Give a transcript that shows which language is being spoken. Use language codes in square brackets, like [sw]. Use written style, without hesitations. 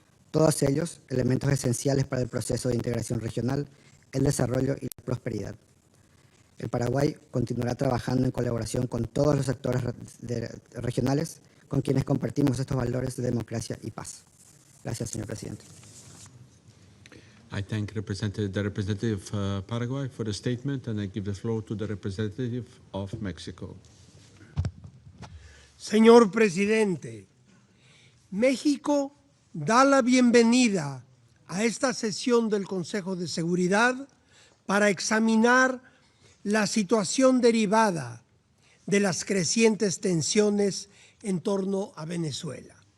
[es] Todos ellos, elementos esenciales para el proceso de integración regional, el desarrollo y la prosperidad. El Paraguay continuará trabajando en colaboración con todos los actores regionales con quienes compartimos estos valores de democracia y paz. Gracias, señor presidente. [en] I thank the representative of Paraguay for the statement, and I give the floor to the representative of Mexico. [es] Señor presidente, México da la bienvenida a esta sesión del Consejo de Seguridad para examinar la situación derivada de las crecientes tensiones en torno a Venezuela.